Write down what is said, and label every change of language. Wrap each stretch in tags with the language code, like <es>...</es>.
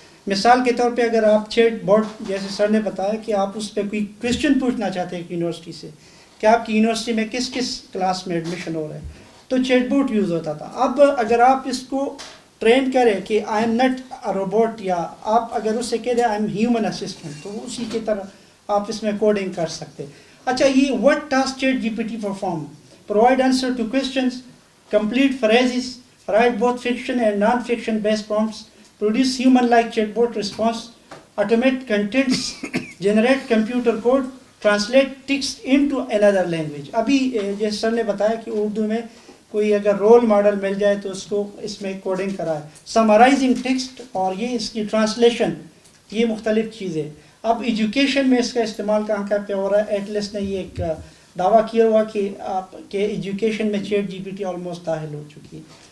<ur>مثال کے طور پہ اگر آپ چیٹ بوٹ, جیسے سر نے بتایا کہ آپ اس پہ کوئی کوشچن پوچھنا چاہتے ہیں ایک یونیورسٹی سے کہ آپ کی یونیورسٹی میں کس کس کلاس میں ایڈمیشن ہو رہا ہے, تو چیٹ بوٹ یوز ہوتا تھا. اب اگر آپ اس کو ٹرین کریں کہ</ur> <en>I am not a robot,</en> <ur>یا آپ اگر اس سے کہہ دیں</ur> <en>I am human assistant,</en> <ur>تو اسی کی طرح آپ اس میں کوڈنگ کر سکتے. اچھا, یہ</ur> <en>What task chat G P T perform, provide answer to questions, complete phrases, write both fiction and non-fiction based prompts, produce human-like chatbot response, automate contents, generate computer code, translate text into another language.</en> <ur>ابھی جیسے سر نے بتایا کہ اردو میں کوئی اگر role model مل جائے تو اس کو اس میں کوڈنگ کرائے, سمرائزنگ ٹیکسٹ, اور یہ اس کی ٹرانسلیشن, یہ مختلف چیزیں. اب ایجوکیشن میں اس کا استعمال کہاں کہاں پہ ہو رہا ہے. ایٹلس نے یہ ایک دعویٰ کیا ہوا کہ آپ کے ایجوکیشن میں chat جی P T almost داخل ہو چکی ہے.</ur>